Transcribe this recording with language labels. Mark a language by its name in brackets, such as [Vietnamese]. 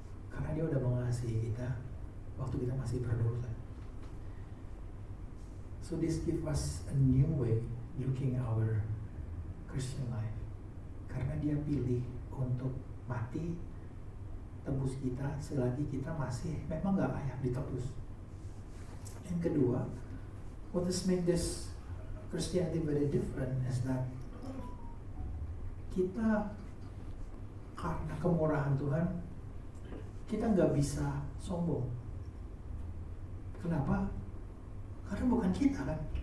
[Indonesian] Karena dia udah mengasihi kita waktu kita masih berdosa. [English] So this gives us a new way looking our Christian life. [Indonesian] Karena dia pilih untuk mati tebus kita selagi kita masih memang gak layak ditebus. Yang kedua, [English] what is make this Christianity very different is that [Indonesian] kita karena kemurahan Tuhan kita gak bisa sombong. Kenapa? Karena bukan kita kan.